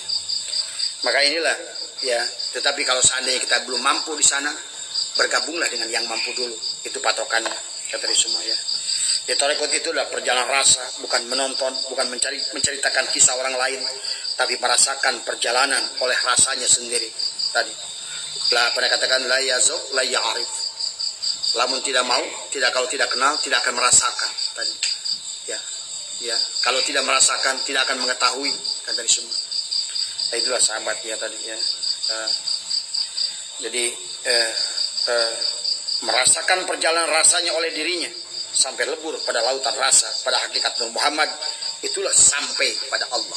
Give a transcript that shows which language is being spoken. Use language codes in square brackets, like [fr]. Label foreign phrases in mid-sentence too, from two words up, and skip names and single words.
[id] Maka inilah ya, tetapi kalau seandainya kita belum mampu di sana, bergabunglah dengan yang mampu dulu. Itu patokannya, kata semua ya. Di tarekat itu adalah perjalanan rasa, bukan menonton, bukan menceritakan kisah orang lain, tapi merasakan perjalanan oleh rasanya sendiri. Tadi lah pernah katakan [ar] لا يذوق لا يعرف. [id] Lamun tidak mau, kalau tidak kenal, tidak akan merasakan. Tadi ya, kalau tidak merasakan, tidak akan mengetahui, kata semua. Nah, itulah sahabat ya tadi ya. Jadi merasakan perjalanan rasanya oleh dirinya sampai lebur pada lautan rasa, pada hakikat Nur Muhammad, itulah sampai pada Allah.